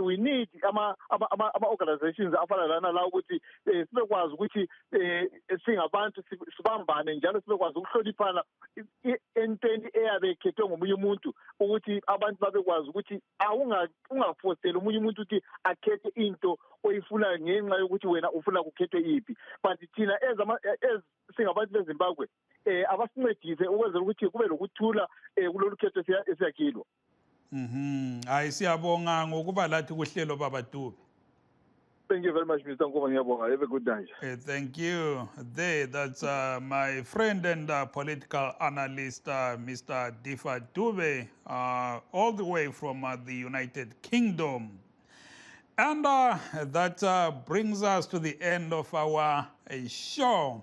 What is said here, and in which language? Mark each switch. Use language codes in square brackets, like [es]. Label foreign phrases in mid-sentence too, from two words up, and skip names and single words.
[en] We need [nd] ama-organizations afana lana la ukuthi sibekwazi ukuthi singabantu sibambane njalo sibekwazi ukuhloniphana entweni eyabe ekhethwe ngomunye umuntu, ukuthi abantu babekwazi ukuthi ungafoseli omunye umuntu ukuthi akhethe into oyifunayo ngenxa yokuthi wena ufuna kukhethwe iphi. But thina singabantu beZimbabwe abasincedise ukwenzela ukuthi kube lokuthula kulolu khetho esiyakilwa. Hayi, siyabonga ngokuba lathi kuhlelo Baba Dube. [en] Thank you very much, Mr. Nkoma. Have a good day. Thank you. That's my friend and political analyst, Mr. Difa Dube, all the way from the United Kingdom. And that brings us to the end of our show.